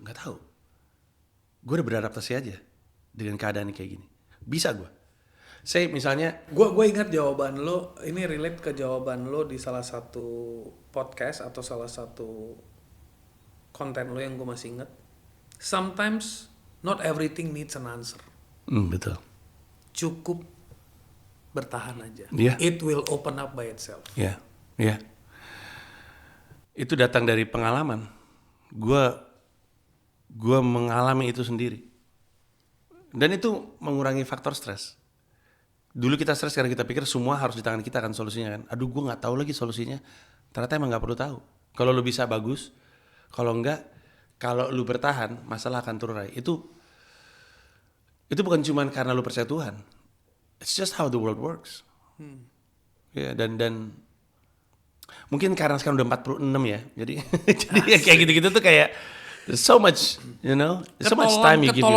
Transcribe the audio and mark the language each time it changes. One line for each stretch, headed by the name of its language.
Indonesian: Nggak tahu. Gue udah beradaptasi aja dengan keadaan kayak gini. Bisa gue. Saya misalnya, gue ingat jawaban lo, ini relate ke jawaban lo di salah satu podcast atau salah satu konten lo yang gue masih ingat.
English: Sometimes not everything needs an answer.
Indonesian: betul. Cukup bertahan aja.
English: Yeah. It will open up by itself.
Indonesian: Ya, ya. Itu datang dari pengalaman. Gue mengalami itu sendiri. Dan itu mengurangi faktor stres. Dulu kita stres karena kita pikir semua harus di tangan kita kan solusinya kan. Aduh, gue nggak tahu lagi solusinya. Ternyata emang nggak perlu tahu. Kalau lu bisa bagus, kalau enggak, kalau lu bertahan, masalah akan terurai. Itu bukan cuma karena lu percaya Tuhan.
English: It's just how the world works.
Indonesian: Ya, dan mungkin karena sekarang udah 46 ya. Jadi ya kayak gitu-gitu tuh kayak
English: there's so much, you know, there's so much time you give yourself.